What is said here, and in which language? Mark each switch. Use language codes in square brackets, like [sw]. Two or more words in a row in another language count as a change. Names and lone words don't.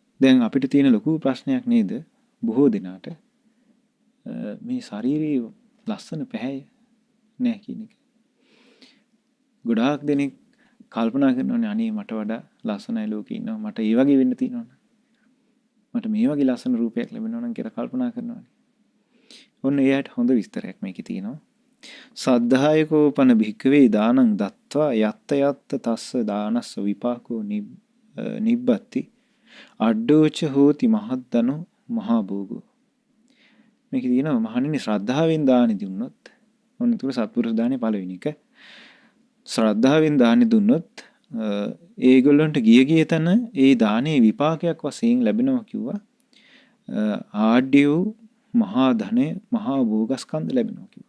[si] දැන් අපිට තියෙන ලොකු ප්‍රශ්නයක් නේද බොහෝ දිනාට මේ ශාරීරික ලස්සන පැහැය නෑ කියන එක. ගොඩාක් දෙනෙක් කල්පනා කරනවානේ අනේ මට වඩා ලස්සනයි ලෝකේ ඉන්නවා. මට ඒ වගේ වෙන්න තියෙනවනේ. මට මේ වගේ ලස්සන රූපයක් ලැබෙනවා නම් කියලා කල්පනා කරනවානේ. ඔන්න එයාට හොඳ විස්තරයක් මේකේ තියෙනවා. [pi] සද්ධායකෝපන භික්කවේ දානං දත්වා යත්ත යත්ත තස්ස දානස්ස විපාකෝ නිබ්බත්ති අඩ්ඩෝච හෝති මහද්දනෝ මහා භෝගෝ. [si] මේක තියෙනවා මහණෙනි ශ්‍රද්ධාවෙන් දානි දුන්නොත් ඔන්න ඒක සත්පුරුෂ දානේ පළවෙනි එක. ශ්‍රද්ධාවෙන් දානි දුන්නොත් ඒගොල්ලන්ට ගිය තැන ඒ දානේ විපාකයක් වශයෙන් ලැබෙනවා කිව්වා. ආඩ්‍ය වූ මහා ධනය මහා භෝගස්කන්ධ ලැබෙනවා කිව්වා.